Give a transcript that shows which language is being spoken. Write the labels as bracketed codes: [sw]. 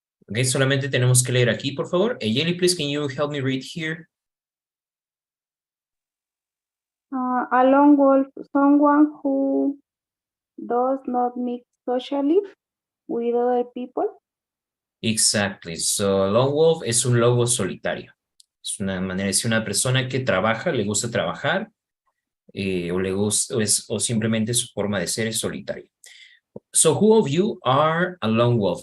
[es] Okay, solamente tenemos que leer aquí, por favor. [en] Eyeli, please, can you help me read here? A lone wolf, someone who does not mix socially with other people. Exactly. So, a lone wolf [es] es un lobo solitario. Es una manera de decir una persona que trabaja, le gusta trabajar, o simplemente su forma de ser es solitario. [en] So, who of you are a lone wolf?